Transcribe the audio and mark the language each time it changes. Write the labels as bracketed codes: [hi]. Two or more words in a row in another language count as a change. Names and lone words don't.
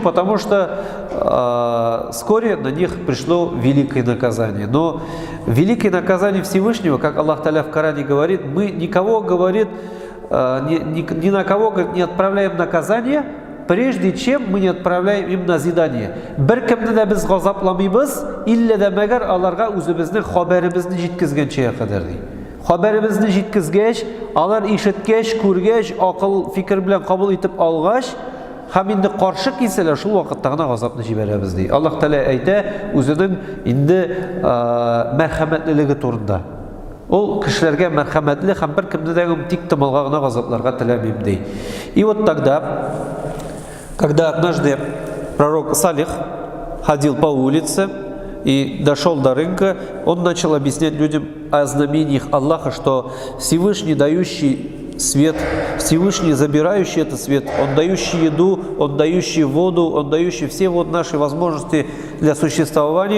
[ru] Потому что вскоре на них пришло великое наказание. Но великое наказание Всевышнего, как Аллах Та'аля в Коране говорит, мы никого, говорит, ни на кого, говорит, не отправляем наказание, прежде чем мы не отправляем им назидание. [tt] Бер кемне дә без газапламыйбыз, иллә дә мәгәр аларга үзебезнең хәбәребезне җиткезгәнчә кадәр ди. Хәбәребезне җиткезгәч, алар ишеткәч, күргәч, акыл, фикер белән кабул итеп алгач, һәм инде каршы килсәләр, шул вакытта гына газапны җибәрәбез ди. Аллаһ Тәгалә әйтә үзенең инде мәрхәмәтлелеге турында. Ол кешеләргә мәрхәмәтле һәм бер кемне дә тик томалга гына газапларга теләмим ди. [ru] И вот тогда, когда однажды пророк Салих ходил по улице и дошел до рынка, он начал объяснять людям о знамениях Аллаха, что Всевышний дающий свет, Всевышний забирающий этот свет, Он дающий еду, Он дающий воду, Он дающий все вот наши возможности для существования.